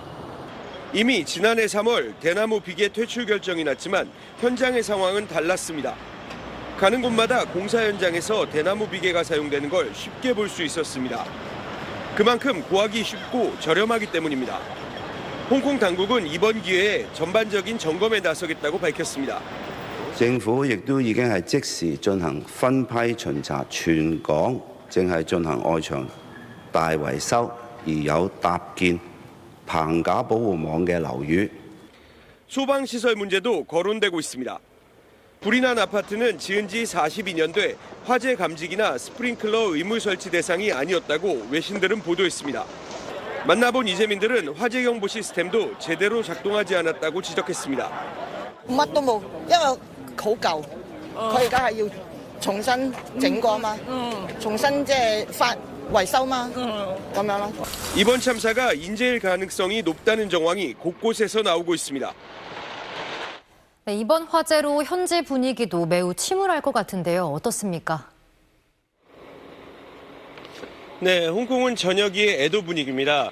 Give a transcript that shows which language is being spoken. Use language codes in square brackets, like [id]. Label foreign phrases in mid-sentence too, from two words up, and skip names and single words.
[ko] 이미 지난해 3월 대나무 비계 퇴출 결정이 났지만 현장의 상황은 달랐습니다. 가는 곳마다 공사 현장에서 대나무 비계가 사용되는 걸 쉽게 볼 수 있었습니다. 그만큼 구하기 쉽고 저렴하기 때문입니다. 홍콩 당국은 이번 기회에 전반적인 점검에 나서겠다고 밝혔습니다. [yue] 政府亦都已經係即時進行分批巡查，全港正係進行外牆大維修，而有搭建棚架保護網嘅樓宇。 [ko] 소방시설 문제도 거론되고 있습니다. 불이 난 아파트는 지은 지 42년 돼 화재 감지기나 스프링클러 의무 설치 대상이 아니었다고 외신들은 보도했습니다. 만나본 이재민들은 화재 경보 시스템도 제대로 작동하지 않았다고 지적했습니다. [yue] 乜都冇，因為好舊，佢而家係要重新整過嘛，重新即係維修嘛，咁樣咯。 [ko] 이번 참사가 인재일 가능성이 높다는 정황이 곳곳에서 나오고 있습니다. 네, 이번 화재로 현지 분위기도 매우 침울할 것 같은데요. 어떻습니까? 네, 홍콩은 저녁이 애도 분위기입니다.